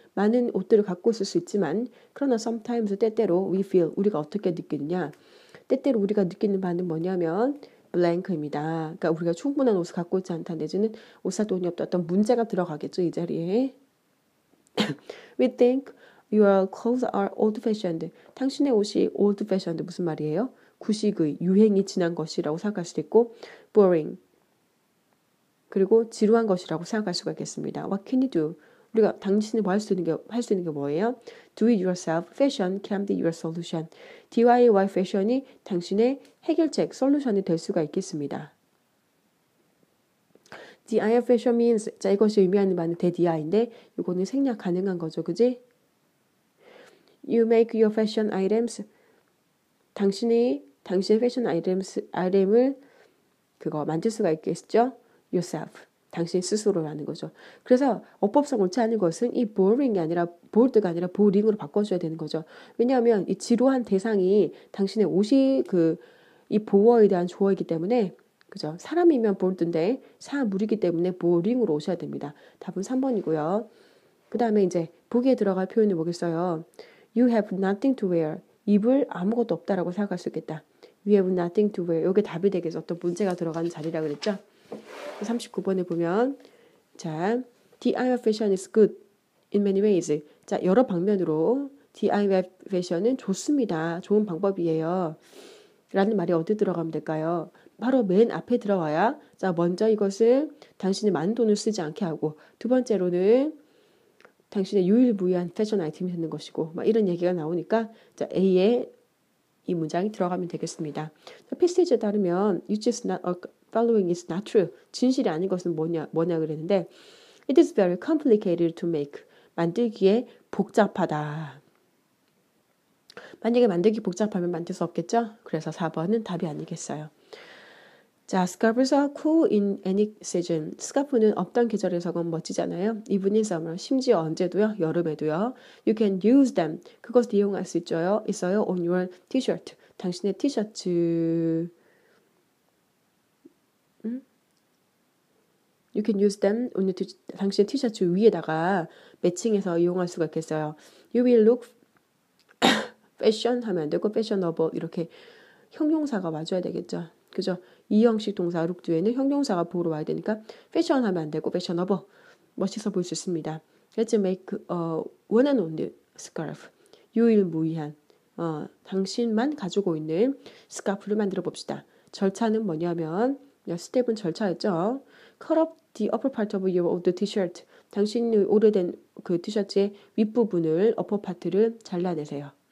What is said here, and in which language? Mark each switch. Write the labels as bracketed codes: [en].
[ko] 많은 옷들을 갖고 있을 수 있지만 그러나 sometimes 때때로 [en] we feel [ko] 우리가 어떻게 느끼느냐. 때때로 우리가 느끼는 바는 뭐냐면 blank입니다. 그러니까 우리가 충분한 옷을 갖고 있지 않다 내지는 옷 살 돈이 없다. 어떤 문제가 들어가겠죠. 이 자리에. [en] We think your clothes are old-fashioned. [ko] 당신의 옷이 old-fashioned 무슨 말이에요? 구식의, 유행이 지난 것이라고 생각할 수도 있고 boring. 그리고 지루한 것이라고 생각할 수가 있겠습니다. [en] What can you do? [ko] 우리가 당신이 뭐 할 수 있는 게 뭐예요? [en] Do it yourself. Fashion can be your solution. [ko] DIY 패션이 당신의 해결책, 솔루션이 될 수가 있겠습니다. [en] DIY fashion means [ko] 자 이것이 의미하는 바는 대DI인데 이거는 생략 가능한 거죠, 그지? [en] You make your fashion items. [ko] 당신의 패션 아이템을 그거 만들 수가 있겠죠? yourself. 당신 스스로라는 거죠. 그래서 어법상 옳지 않은 것은 이 boring이 아니라 bored가 아니라 boring으로 바꿔줘야 되는 거죠. 왜냐하면 이 지루한 대상이 당신의 옷이 이 보어에 대한 조어이기 때문에 그죠? 사람이면 bored인데 사물이기 때문에 boring으로 오셔야 됩니다. 답은 3번이고요. 그 다음에 이제 보기에 들어갈 표현이 뭐겠어요? [en] You have nothing to wear. [ko] 입을 아무것도 없다라고 생각할 수 있겠다. [en] You have nothing to wear. [ko] 이게 답이 되겠죠. 어떤 문제가 들어가는 자리라 그랬죠? 39번에 보면 자, [en] DIY fashion is good in many ways. [ko] 자, 여러 방면으로 DIY 패션은 좋습니다. 좋은 방법이에요. 라는 말이 어디 들어가면 될까요? 바로 맨 앞에 들어와야 자, 먼저 이것을 당신이 많은 돈을 쓰지 않게 하고 두 번째로는 당신의 유일무이한 패션 아이템이 되는 것이고 막 이런 얘기가 나오니까 자, A에 이 문장이 들어가면 되겠습니다. 패시지에 따르면 [en] which is not following is not true. [ko] 진실이 아닌 것은 뭐냐 그랬는데 [en] it is very complicated to make. [ko] 만들기에 복잡하다. 만약에 만들기 복잡하면 만들 수 없겠죠? 그래서 4번은 답이 아니겠어요. [en] 자, scarves are cool in any season. [ko] 스카프는 어떤 계절에서건 멋지잖아요. [en] Even in summer. [ko] 심지어 언제도요. 여름에도요. [en] You can use them. [ko] 그것을 이용할 수 있어요. [en] On your t-shirt. [ko] 당신의 티셔츠. [en] You can use them on your [ko] 당신의 티셔츠 위에다가 매칭해서 이용할 수가 있겠어요. [en] You will look fashion [ko] 하면 안 되고 fashionable 이렇게 형용사가 와줘야 되겠죠. 그죠? 이 형식 동사 look 뒤에는 형용사가 보러 와야 되니까 fashion 하면 안 되고 fashionable 멋있어 보일 수 있습니다. [en] Let's make one and only scarf. [ko] 유일무이한 당신만 가지고 있는 스카프를 만들어 봅시다. 절차는 뭐냐면 스텝은 절차였죠. [en] Cut up the upper part of your old t-shirt. [ko] 당신이 오래된 그 티셔츠의 윗부분을 upper part를 잘라내세요.